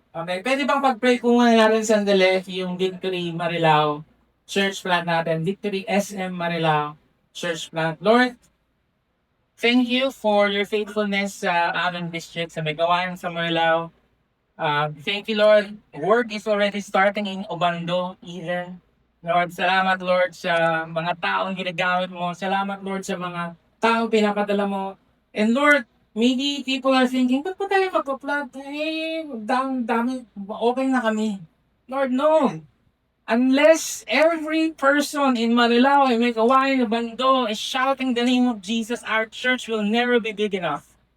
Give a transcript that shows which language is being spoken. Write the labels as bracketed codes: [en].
[tl] Okay, pwede bang pag-pray ko muna natin sandali yung Victory Marilao Church Plant natin, Victory SM Marilao Church Plant. [en] Lord, thank you for your faithfulness [tl] sa aming district, [en] sa Megawayan, sa Marilao. Thank you, Lord. Work is already starting in Obando, even. [tl] Lord, salamat, Lord, sa mga taong ginagamit mo. Salamat, Lord, sa mga taong pinapadala mo. [en] And Lord, maybe people are thinking, [tl] ba't pa tayo magpa-plant? Eh, dami, okay na kami. Lord, no. [en] Unless every person in Marilao and Megawayan, Bando is shouting the name of Jesus, our church will never be big enough.